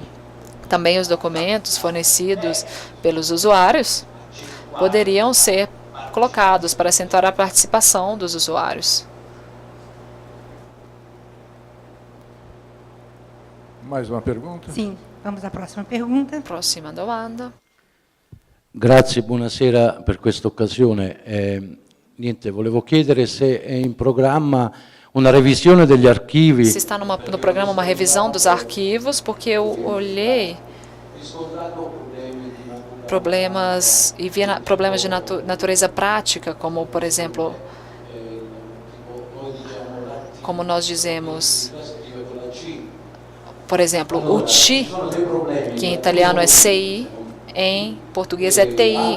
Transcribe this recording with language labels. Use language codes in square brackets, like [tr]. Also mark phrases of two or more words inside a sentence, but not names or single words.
[pt] Também os documentos fornecidos pelos usuários poderiam ser colocados para acentuar a participação dos usuários. Mais uma pergunta? Sim, vamos à próxima pergunta. Próxima domanda. [it] Grazie, buonasera per questa occasione. Niente, volevo chiedere se è in programma una revisione degli archivi. [pt] Se está no programa uma revisão dos arquivos, porque eu olhei problemas e via problemas de natureza prática, como, por exemplo, como nós dizemos, por exemplo, o TI, que em italiano é CI, em português é TI.